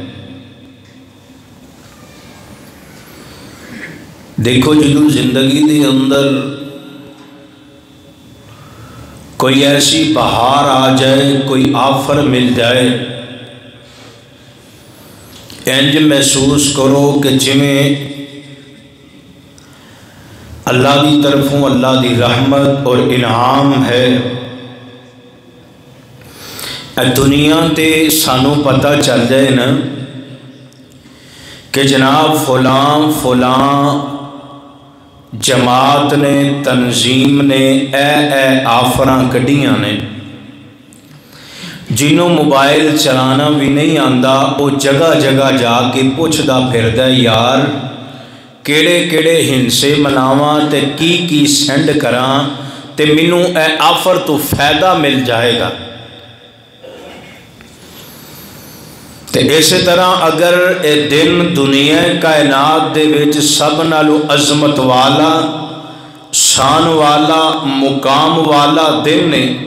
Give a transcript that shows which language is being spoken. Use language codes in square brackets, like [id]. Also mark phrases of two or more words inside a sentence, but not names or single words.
[pa] دیکھو جدوں زندگی دے اندر کوئی ایسی بہار آ جائے، کوئی آفر مل جائے، انج محسوس کرو کہ جویں اللہ دی طرفوں اللہ دی رحمت اور انعام ہے۔ دنیا تے سانوں پتہ چل جائے نا کہ جناب فلاں جماعت نے، تنظیم نے اے آفراں کڈیاں نے، جنہوں موبائل چلانا بھی نہیں آندا وہ جگہ جگہ جا کے پوچھدا پھردا یار کیڑے کیڑے ہنسے مناواں تے کی سینڈ کراں تے مینوں اے آفر تو فائدہ مل جائے گا۔ تے اسی طرح اگر اے دن دنیا کائنات دے وچ سب نالوں عظمت والا، شان والا، مقام والا دن نے،